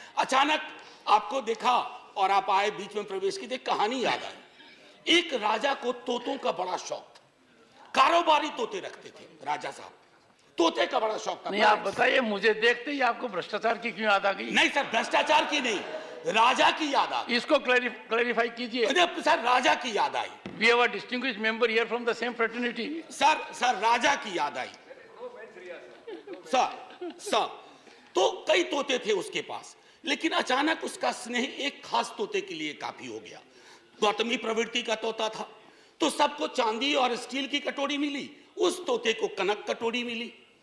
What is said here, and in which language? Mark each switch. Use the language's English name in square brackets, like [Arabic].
[Hindi] अचानक आपको देखा और आप आए, बीच में प्रवेश की, एक कहानी याद आई। एक राजा को तोतों का बड़ा शौक था, कारोबारी तोते रखते थे राजा साहब, तोते का बड़ा शौक था। नहीं, आप बताइए, मुझे देखते ही आपको भ्रष्टाचार की क्यों याद आ गई? नहीं सर, भ्रष्टाचार की नहीं, राजा की याद आ गई। इसको क्लैरिफाई कीजिए। सर राजा की याद आई। [English] We have a distinguished member here from the same fraternity. [Hindi] Sir राजा की याद आई। सर तो कई तोते थे उसके पास, लेकिन अचानक उसका स्नेह एक खास तोते के लिए काफी हो गया। गौतमी प्रवृत्ति का तोता था, तो सबको चांदी और स्टील की कटोरी मिली, उस तोते को कनक कटोरी मिली।